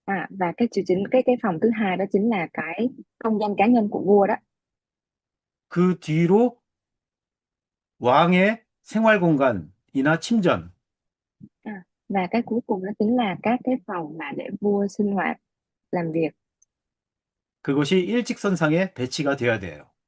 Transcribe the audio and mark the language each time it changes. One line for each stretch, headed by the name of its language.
Vietnamese: Và cái triều chính, cái phòng thứ hai đó chính là cái không gian cá nhân của vua đó.
Korean: 그 뒤로 왕의 생활 공간이나 침전.
Vietnamese: Và cái cuối cùng đó chính là các cái phòng mà để vua sinh hoạt làm việc.
Korean: 그것이 일직선상에 배치가 되어야 돼요.